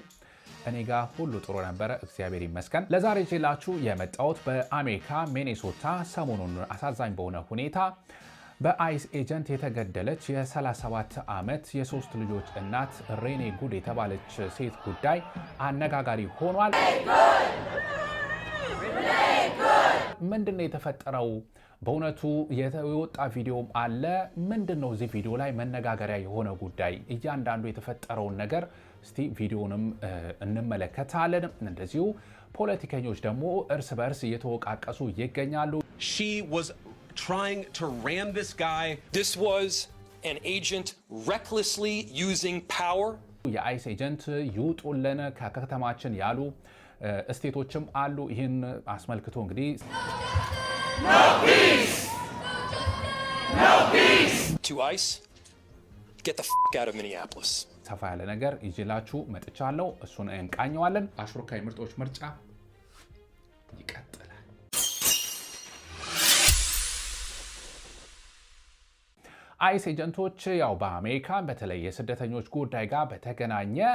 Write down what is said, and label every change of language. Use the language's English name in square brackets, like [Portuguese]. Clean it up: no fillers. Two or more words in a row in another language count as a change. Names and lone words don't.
[Amharic] እኔ ጋር ሁሉ ጥሩ ነበረ፣ እግዚአብሔር ይመስገን። ለዛሬ ይዤላችሁ የመጣሁት በአሜሪካ ሚኔሶታ ሰሞኑን አሳዛኝ በሆነ ሁኔታ በአይስ ኤጀንት የተገደለች የ37 ዓመት የሶስት ልጆች እናት ሬኔ ጉድ የተባለች ሴት ጉዳይ አነጋጋሪ ሆኗል። ምንድነው የተፈጠረው? በእውነቱ የወጣ ቪዲዮም አለ። ምንድነው እዚህ ቪዲዮ ላይ መነጋገሪያ የሆነ ጉዳይ? እያንዳንዱ የተፈጠረውን ነገር እስቲ ቪዲዮንም እንመለከታለን። እንደዚሁ ፖለቲከኞች ደግሞ እርስ በርስ እየተወቃቀሱ ይገኛሉ። [English] She was trying to ram this guy. This was an agent recklessly using power. [Amharic] የአይስ ኤጀንት ይውጡልን ከከተማችን ያሉ እስቴቶችም አሉ። ይህን አስመልክቶ እንግዲህ [English] No peace! No peace! To ICE, get the out of Minneapolis. [Amharic] ሰፋ ያለ ነገር ይዤላችሁ መጥቻለሁ። እሱን እንቃኘዋለን። አሽሮካ የምርጦች ምርጫ ይቀጥላል። አይስ ኤጀንቶች ያው በአሜሪካ በተለይ የስደተኞች ጉዳይ ጋር በተገናኘ